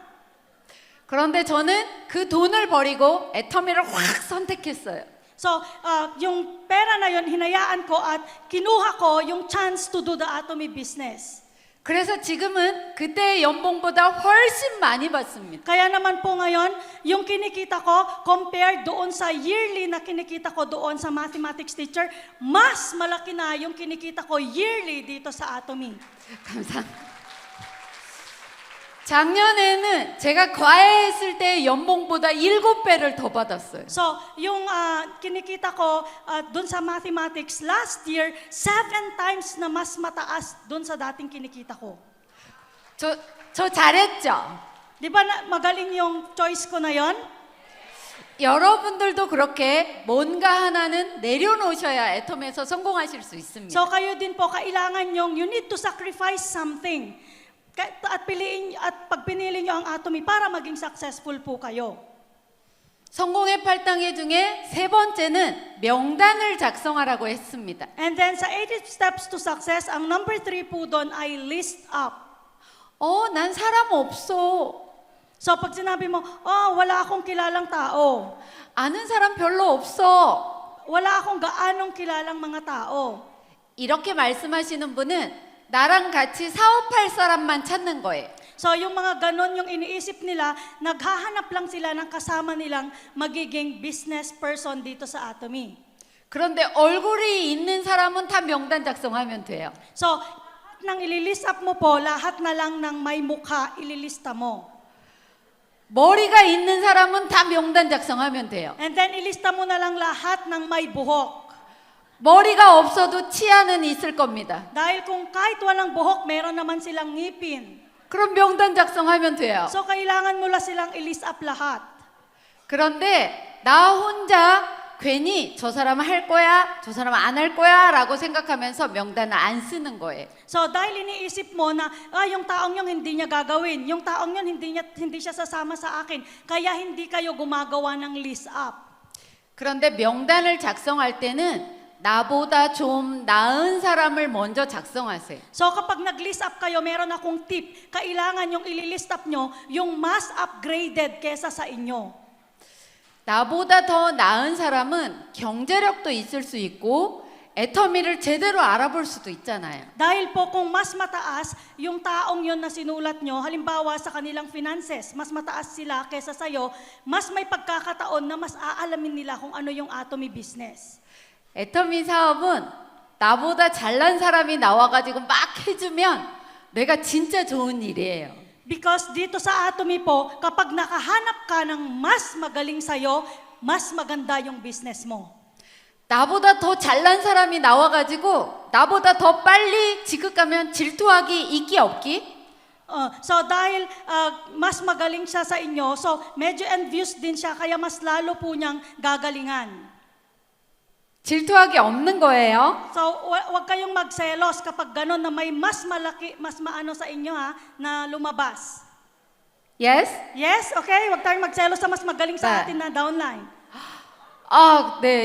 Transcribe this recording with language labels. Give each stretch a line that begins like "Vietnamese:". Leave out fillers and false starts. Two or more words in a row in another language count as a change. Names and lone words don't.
Korean: 그런데 저는 그 돈을 버리고 애터미를 확 선택했어요.
Filipino: So, yung pera na yun, hinayaan ko at kinuha ko yung
English: chance to do the Atomy business.
Korean: 그래서 지금은 그때의 연봉보다 훨씬 많이 받습니다.
Filipino: Kaya naman po ngayon, yung kinikita ko, compared doon sa yearly na kinikita ko doon sa
English: mathematics teacher,
Filipino: mas malaki na yung kinikita ko yearly dito sa Atomy.
Korean: 감사합니다. 작년에는 제가 과외했을 때 연봉보다 7배를 더 받았어요.
Filipino: So, yung kinikita ko doon sa mathematics last year, 7 times na mas mataas doon sa dating kinikita ko.
Korean: 저 잘했죠?
Filipino: Di ba magaling yung choice ko na yon?
Korean: 여러분들도 그렇게 뭔가 하나는 내려놓으셔야 애텀에서 성공하실 수 있습니다.
Filipino: So, kayo din po, kailangan yung,
English: you need to sacrifice something.
Filipino: At pag pinili nyo ang Atomy para maging successful po kayo.
Korean: 성공의 8단계 중에 세 번째는 명단을 작성하라고 했습니다.
English: And then
Filipino: sa
English: 8 steps to success,
Filipino: ang number 3 po doon ay
English: list up.
Korean: 난 사람 없어.
Filipino: So pag sinabi mo, wala akong kilalang tao.
Korean: 아는 사람 별로 없어.
Filipino: Wala akong gaanong kilalang mga tao.
Korean: 이렇게 말씀하시는 분은 나랑 같이 사업할 사람만 찾는 거예요.
Filipino: So yung mga ganon yung iniisip nila, naghahanap lang sila ng kasama nilang magiging business person dito sa Atomy.
Korean: 그런데 얼굴이 있는 사람은 다 명단 작성하면 돼요.
Filipino: So, lahat ng ililist up mo po, lahat na lang ng may mukha, ililista mo.
Korean: 머리가 있는 사람은 다 명단 작성하면 돼요.
Filipino: And then ilista mo na lang lahat ng may buhok.
Korean: 머리가 없어도 치아는 있을 겁니다.
Filipino: Dahil kung kahit walang buhok, meron naman silang ngipin.
Korean: 그럼 명단 작성하면 돼요.
Filipino: So kailangan mo lang silang ilist up lahat.
Korean: 그런데 나 혼자 괜히 저 사람은 할 거야, 저 사람은 안 할 거야 라고 생각하면서 명단을 안 쓰는 거예요.
Filipino: So dahil iniisip mo na yung taong yung hindi niya gagawin, yung taong yun hindi siya sasama sa akin, kaya hindi kayo gumagawa ng
English: list up.
Korean: 그런데 명단을 작성할 때는 나보다 좀 나은 사람을 먼저 작성하세요.
Filipino: So kapag nag-list up kayo, meron akong tip. Kailangan yung ililist up nyo, yung mas upgraded kesa sa inyo.
Korean: 나보다 더 나은 사람은 경제력도 있을 수 있고 애터미를 제대로 알아볼 수도 있잖아요.
Filipino: Dahil po kung mas mataas yung taong yun na sinulat nyo, halimbawa sa kanilang finances, mas mataas sila kesa sa'yo, mas may pagkakataon na mas aalamin nila kung ano yung Atomy business.
Korean: 애터미 사업은 나보다 잘난 사람이 나와가지고 막 해주면 내가 진짜 좋은 일이에요.
Filipino: Because dito sa Atomy po, kapag nakahanap ka ng mas magaling sa'yo, mas maganda yung business mo.
Korean: 나보다 더 잘난 사람이 나와가지고 나보다 더 빨리 지급가면 질투하기 있기 없기?
Filipino: So dahil mas magaling siya sa inyo, so medyo envious din siya, kaya mas lalo po niyang gagalingan.
Korean: 질투하기 없는 거예요.
Filipino: So wag kayong magselos kapag gano'n na may mas malaki, mas maano sa inyo na lumabas. Yes?
English: Yes? Okay?
Filipino: Wag tayong magselos sa mas magaling sa
Korean: 네.
Filipino: atin na downline.
Korean: 아, 네.